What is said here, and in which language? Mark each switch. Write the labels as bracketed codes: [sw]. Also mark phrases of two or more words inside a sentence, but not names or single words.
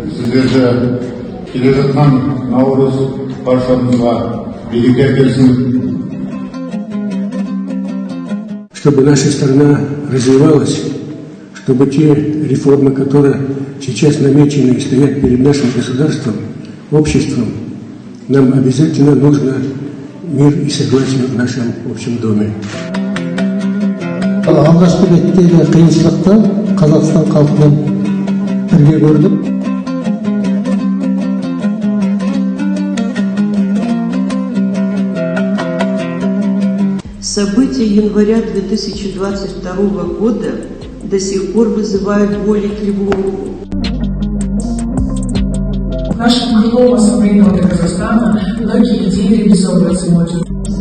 [kk] сіздерді келе жатқан наурыз баршамызға береке әкелсін. [ru] Чтобы наша страна развивалась, чтобы те реформы, которые сейчас намечены и стоят перед нашим государством, обществом, нам обязательно нужно мир и согласие в нашем общем доме. [kk] Алғашқы беттегі қиыншылықты Қазақстан халқымен бірге көрдік. [ru] События января 2022 года до сих пор вызывают боль и тревогу. В нашем крылом ассамблее народа Казахстана многие идеи реализовываются молодежью.